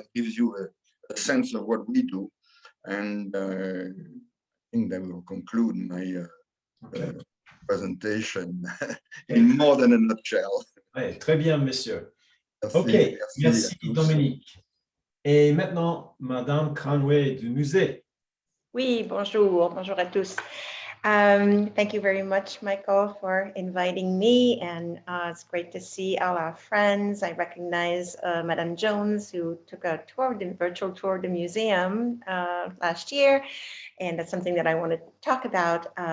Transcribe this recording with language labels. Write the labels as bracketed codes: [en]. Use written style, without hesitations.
[en] That gives you a sense of what we do. And I think that will conclude my presentation in more than a nutshell. [fr] Ouais, très bien, monsieur. Merci, OK, merci à tous. Dominique. Et maintenant, Madame Conway du musée. Oui, bonjour à tous. [en] Thank you very much, Michael, for inviting me, and it's great to see all our friends. I recognize Madame Jones, who took a virtual tour of the museum last year, and that's something that I want to talk about.